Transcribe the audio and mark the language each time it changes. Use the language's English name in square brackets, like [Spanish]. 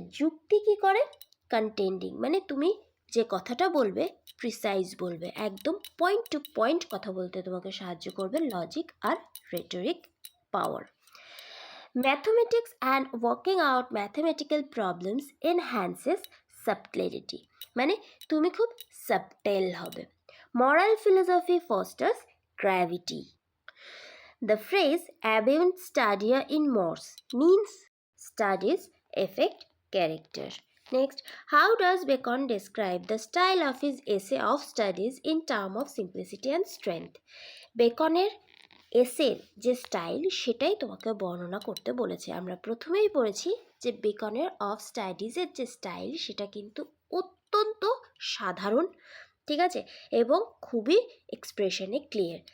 [Bangla] যুক্তি কি করে, কন্টেন্ডিং মানে তুমি যে কথাটা বলবে প্রিসাইজ বলবে, একদম পয়েন্ট টু পয়েন্ট কথা বলতে তোমাকে সাহায্য করবে logic আর rhetoric power. [English] mathematics and working out mathematical problems enhances subclarity [Bangla] মানে তুমি খুব সাবটেল হবে। [English] Moral philosophy fosters gravity. The phrase "avant stadia in Morse" means studies affect character. Next, how does Bacon describe the style of his essay of studies in terms of simplicity and strength? [Bangla] বেকনের এসের যে style সেটাই তোমাকে বর্ণনা করতে বলেছে। আমরা প্রথমেই পড়েছি যে বেকনের অফ স্টাডিজের যে স্টাইল সেটা কিন্তু অত্যন্ত সাধারণ, ঠিক আছে, এবং খুবই এক্সপ্রেশনে ক্লিয়ার।